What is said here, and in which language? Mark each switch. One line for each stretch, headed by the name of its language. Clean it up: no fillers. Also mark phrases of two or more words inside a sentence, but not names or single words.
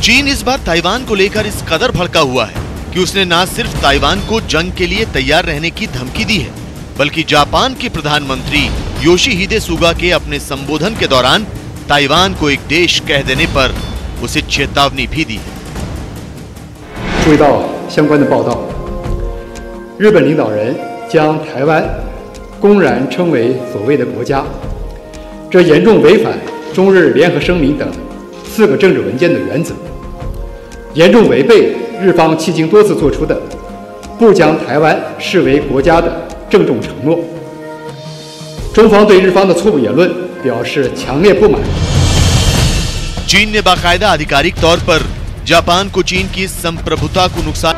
Hindi: चीन इस बार ताइवान को लेकर इस कदर भड़का हुआ है कि उसने न सिर्फ ताइवान को जंग के लिए तैयार रहने की धमकी दी है, बल्कि जापान के प्रधानमंत्री योशिहिदे सुगा के अपने संबोधन के दौरान ताइवान को एक देश कह देने पर उसे चेतावनी भी दी है।
Chinese: 注意到相关的报道，日本领导人将台湾公然称为所谓的国家，这严重违反中日联合声明等4个政治文件的原则，严重违背日方迄今多次作出的不将台湾视为国家的郑重承诺。中方对日方的错误言论表示强烈不满。
Hindi: चीन ने बाकायदा आधिकारिक तौर पर जापान को चीन की संप्रभुता को नुकसान